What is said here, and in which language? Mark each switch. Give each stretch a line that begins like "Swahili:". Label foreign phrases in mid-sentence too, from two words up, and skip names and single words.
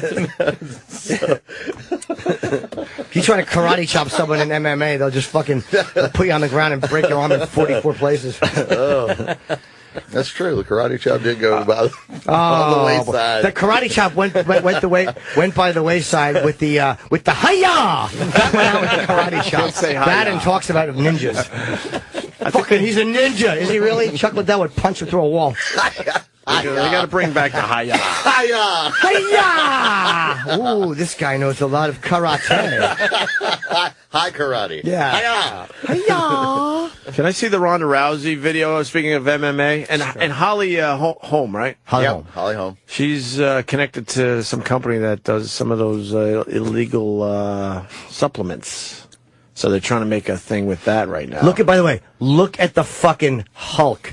English: If you try to karate chop someone in MMA, they'll just fucking put you on the ground and break your arm in 44 places. That's true. The karate chop did go on the wayside. The karate chop went by the wayside with the hi-ya. That went out with the karate chop. Madden talks about ninjas. Fucking, he's a ninja. Is he really? Chuck Liddell would punch him through a wall. They got to bring back the hi-ya. Hi-ya! Hi-ya! Ooh, this guy knows a lot of karate. Hi, karate. Yeah. Hi-ya! Hi-ya! Can I see the Ronda Rousey video? Speaking of MMA, and Holly Holm, right? Holly Holm. Holly Holm. She's connected to some company that does some of those illegal supplements. So they're trying to make a thing with that right now. By the way, look at the fucking Hulk.